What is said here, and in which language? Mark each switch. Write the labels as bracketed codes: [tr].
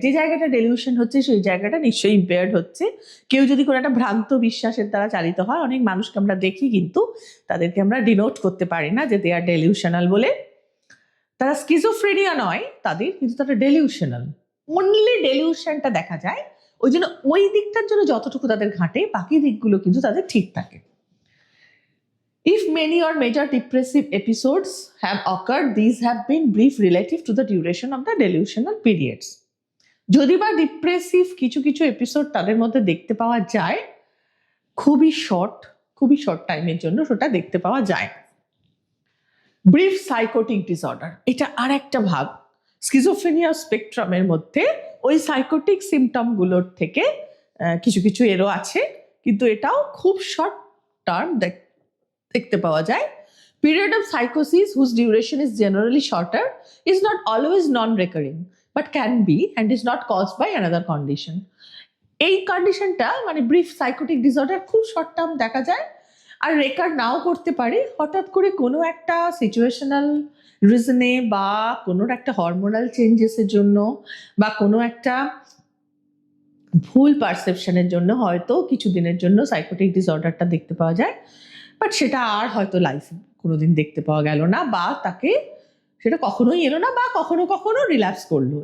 [bn] যে জায়গাটা ডেলিউশন হচ্ছে সেই জায়গাটা নিশ্চয়ই ইম্পেয়ার্ড হচ্ছে। কেউ যদি কোনো একটা ভ্রান্ত বিশ্বাসের দ্বারা চালিত হয়, অনেক মানুষকে আমরা দেখি কিন্তু তাদেরকে আমরা ডিনোট করতে পারি না যে [en] they are delusional [bn] বলে। তারা স্কিজোফ্রেনিয়া নয় তাদের, কিন্তু তারা ডেলিউশনাল, অনলি ডেলিউশনটা দেখা যায়। ওই জন্য ওই দিকটার জন্য যতটুকু তাদের ঘাটে, বাকি দিকগুলো কিন্তু তাদের ঠিক থাকে। [en] If many or major depressive episodes have occurred, these have been brief relative to the duration of the delusional periods. [bn] যদি বা ডিপ্রেসিভ কিছু কিছু এপিসোড তাদের মধ্যে দেখতে পাওয়া যায়, খুবই শর্ট টাইমের জন্য সেটা দেখতে পাওয়া যায়। ব্রিফ সাইকোটিক ডিসঅর্ডার, এটা আর একটা ভাগ স্কিজোফ্রেনিয়া স্পেকট্রামের মধ্যে। ওই সাইকোটিক সিমটমগুলোর থেকে কিছু কিছু এরও আছে, কিন্তু এটাও খুব শর্ট টার্ম দেখতে পাওয়া যায়। [en] Period of psychosis whose duration is generally shorter is not always non-recurring but can be and is not caused by another condition. [bn] এই কন্ডিশনটা মানে ব্রিফ সাইকোটিক ডিসঅর্ডার খুব শর্ট টার্ম দেখা যায়, আর রেকার নাও করতে পারে, হঠাৎ করে কোনো একটা সিচুয়েশনাল রিজনে বা কোনো একটা হরমোনাল চেঞ্জেসের জন্য বা কোনো একটা ভুল পারসেপশনের জন্য হয়তো কিছুদিনের জন্য সাইকোটিক ডিসঅর্ডারটা দেখতে পাওয়া যায়, বাট সেটা আর হয়তো লাইফ কোনোদিন দেখতে পাওয়া গেল না, বা তাকে সেটা কখনোই এলো না, বা কখনো কখনো রিল্যাপস করলো।